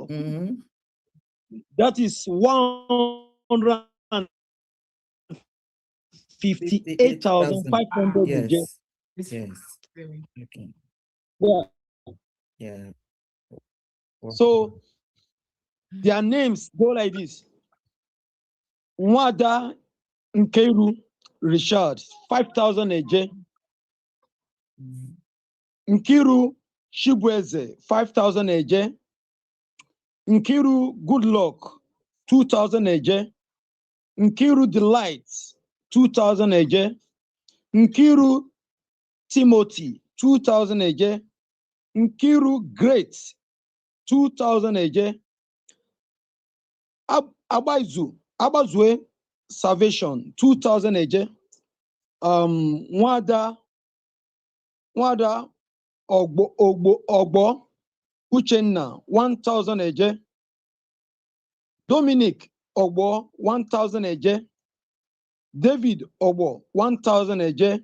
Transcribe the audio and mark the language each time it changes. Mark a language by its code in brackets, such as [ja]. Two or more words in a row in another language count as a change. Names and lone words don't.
[en] That is 158,500 AJ. Yes. Okay. Yeah. So their names go like this: Nwada Nkeru Richard, 5,000 AJ. Nkiru Shibweze, 5,000 AJ. Nkiru Goodluck, 2,000 AJ. Nkiru Delight, 2,000 AJ. Nkiru Timothy, 2,000 AJ. Nkiru Great, 2,000 AJ. Abazue Salvation, 2,000 AJ. Nwada Ogbo Uchenna, 1,000 AJ. Dominic Ogbo, 1,000 eje. David Ogbo, 1,000 eje.